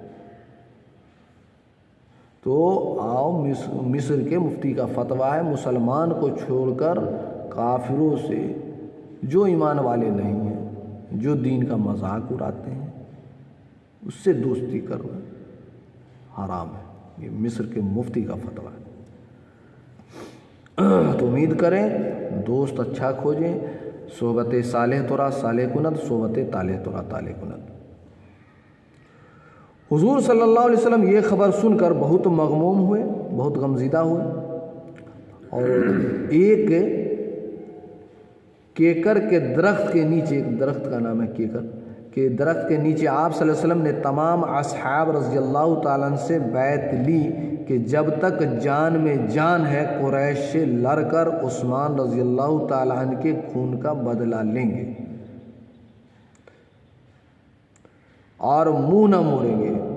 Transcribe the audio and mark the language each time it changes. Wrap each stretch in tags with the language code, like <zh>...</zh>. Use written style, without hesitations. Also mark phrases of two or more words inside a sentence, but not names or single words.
<ur>تو آؤ مصر کے مفتی کا فتویٰ ہے مسلمان کو چھوڑ کر کافروں سے جو ایمان والے نہیں ہیں، جو دین کا مذاق اڑاتے ہیں، اس سے دوستی کرنا حرام ہے. یہ مصر کے مفتی کا فتویٰ ہے. تو امید کریں دوست اچھا کھوجیں.</ur> <fa>صحبت صالح تورا صالح کند، صحبت طالح تورا طالح کند.</fa> <ur>حضور</ur> <ar>صلی اللہ علیہ وسلم</ar> <ur>یہ خبر سن کر بہت مغموم ہوئے، بہت غمزدہ ہوئے، اور ایک کیکر کے درخت کے نیچے، ایک درخت کا نام ہے کیکر، کہ درخت کے نیچے آپ</ur> <ar>صلی اللہ علیہ وسلم</ar> <ur>نے تمام اصحاب</ur> <ar>رضی اللہ تعالیٰ عنہ</ar> <ur>سے بیعت لی کہ جب تک جان میں جان ہے قریش سے لڑ کر عثمان</ur> <ar>رضی اللہ تعالیٰ عنہ</ar> <ur>کے خون کا بدلہ لیں گے اور منہ نہ موڑیں گے۔</ur>